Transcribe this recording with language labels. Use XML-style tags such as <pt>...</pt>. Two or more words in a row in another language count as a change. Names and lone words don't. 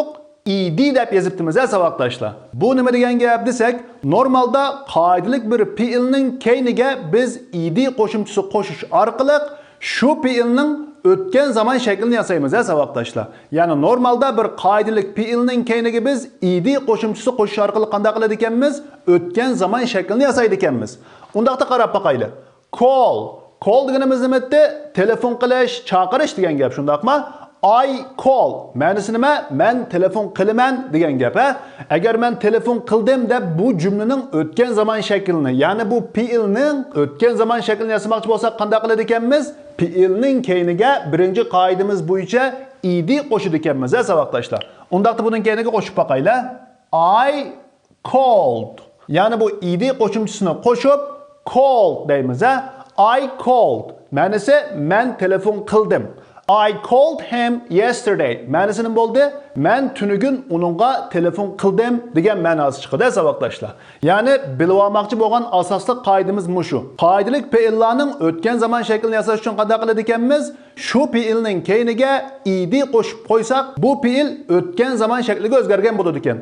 <uz>ed deb yozibdimiz, savatdoshlar. Bu nima degan gap desak, normalda qoidalik bir fi'ilning keyniga biz ed qo'shimchasi qo'shish orqali shu fi'ilning o'tgan zaman shaklini yasaymiz, savatdoshlar. Ya'ni normalda bir qoidalik fi'ilning keyniga biz ed qo'shimchasi qo'shish orqali qanday qiladi ekanmiz? O'tgan zaman shaklini yasaydi ekanmiz. Undaqda qarab baqayli. Call deganimiz nima edi? Telefon qilish, chaqirish degan gap, shundaqmi?</uz> <en>I call.</en> <uz>Ma'nosi nima? Men telefon qilaman degan gap, Agar men telefon qildim deb bu jumlaning o'tgan zaman shaklini, ya'ni bu fi'ilning o'tgan zaman shaklini yasamoqchi bo'lsak, qanday qiladi ekanmiz? Fi'ilning keyniga birinchi qoidamiz bo'yicha ed qo'shib ekanmiz, savatdoshlar. Undaqda buning keyniga qo'shib baqaylar.</uz> <en>I called.</en> <uz>Ya'ni bu ed qo'shimchisini qo'shib called deymiz,</uz> <en>I called.</en> <uz>Ma'nosi men telefon qildim.</uz> <en>I called him yesterday.</en> <uz>Ma'nosi nima bo'ldi? Men tunugun uningga telefon qildim degan ma'nosi chiqadi, savatdoshlar. Ya'ni bilib olmoqchi bo'lgan asosli qoidamiz mushu. Qoidalik fi'illarning o'tgan zaman shaklini yasash uchun qanday qiladi ekanmiz? Shu fi'ilning keyniga ed qo'shib qo'ysak, bu fi'il o'tgan zaman shakliga o'zgargan bo'ladi ekan.</uz>